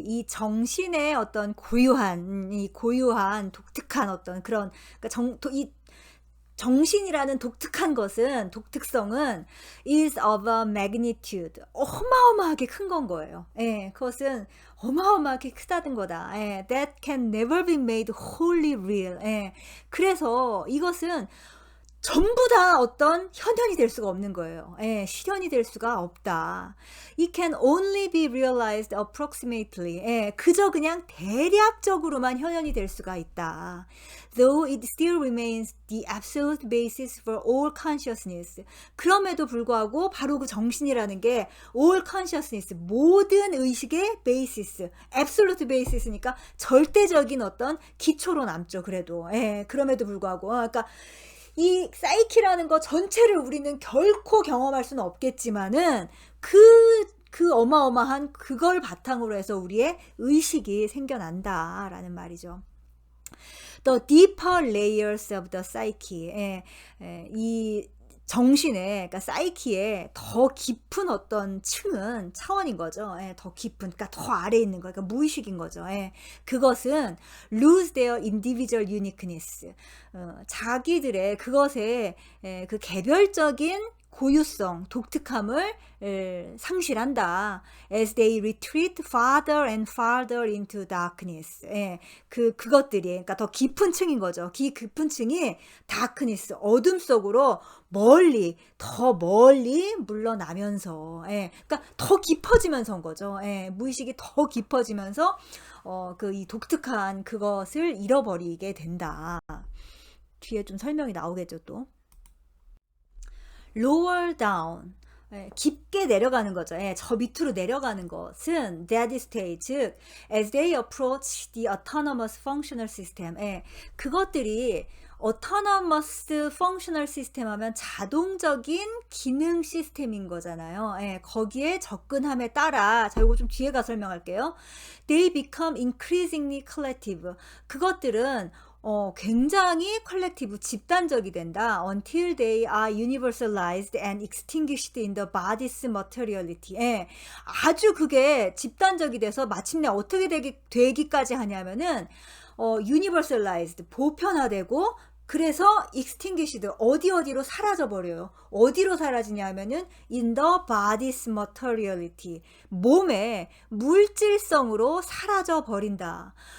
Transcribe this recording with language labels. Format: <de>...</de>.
<ko>이 정신의 어떤 고유한, 독특한 어떤 그런, 그러니까 이 정신이라는 독특성은</ko> <en>is of a magnitude.</en> <ko>어마어마하게 큰 건 거예요. 그것은 어마어마하게 크다는 거다.</ko> <en>That can never be made wholly real.</en> <ko>그래서 이것은 전부 다 어떤 현현이 될 수가 없는 거예요. 실현이 될 수가 없다.</ko> <en>It can only be realized approximately.</en> <ko>그저 그냥 대략적으로만 현현이 될 수가 있다.</ko> <en>Though it still remains the absolute basis for all consciousness.</en> <ko>그럼에도 불구하고 바로 그 정신이라는 게</ko> <en>all consciousness,</en> <ko>모든 의식의</ko> <en>basis, absolute basis</en> <ko>니까 절대적인 어떤 기초로 남죠. 그래도 그럼에도 불구하고 그러니까 이 사이키라는 거 전체를 우리는 결코 경험할 수는 없겠지만은 그 어마어마한 그걸 바탕으로 해서 우리의 의식이 생겨난다라는 말이죠.</ko> <en>The deeper layers of the psyche.</en> <ko>이 정신의, 그러니까 사이키의 더 깊은 어떤 차원인 거죠. 더 깊은, 그러니까 더 아래에 있는 거, 그러니까 무의식인 거죠. 그것은</ko> <en>lose their individual uniqueness.</en> <ko>자기들의 그것의 그 개별적인 고유성, 독특함을 상실한다.</ko> <en>As they retreat farther and farther into darkness.</en> <ko>그것들이, 그러니까 더 깊은 층인 거죠. 깊은 층이 darkness, 어둠 속으로 더 멀리 물러나면서, 그러니까 더 깊어지면서인 거죠. 무의식이 더 깊어지면서, 이 독특한 그것을 잃어버리게 된다. 뒤에 좀 설명이 나오겠죠, 또.</ko> <en>lower down.</en> <ko>깊게 내려가는 거죠. 저 밑으로 내려가는 것은</ko> <en>that stage, 즉 as they approach the autonomous functional system.</en> <ko>그것들이</ko> <en>autonomous functional system</en> <ko>하면 자동적인 기능 시스템인 거잖아요. 거기에 접근함에 따라, 자, 이거 좀 뒤에 가 설명할게요.</ko> <en>They become increasingly collective.</en> <ko>그것들은 굉장히 컬렉티브, 집단적이 된다.</ko> <en>Until they are universalized and extinguished in the body's materiality.</en> <ko>아주 그게 집단적이 돼서 마침내 어떻게 되기까지 하냐면은 universalized, 보편화되고, 그래서 extinguished, 어디로 사라져 버려요. 어디로 사라지냐 하면은</ko> <en>in the body's materiality,</en> <ko>몸의 물질성으로 사라져 버린다.</ko>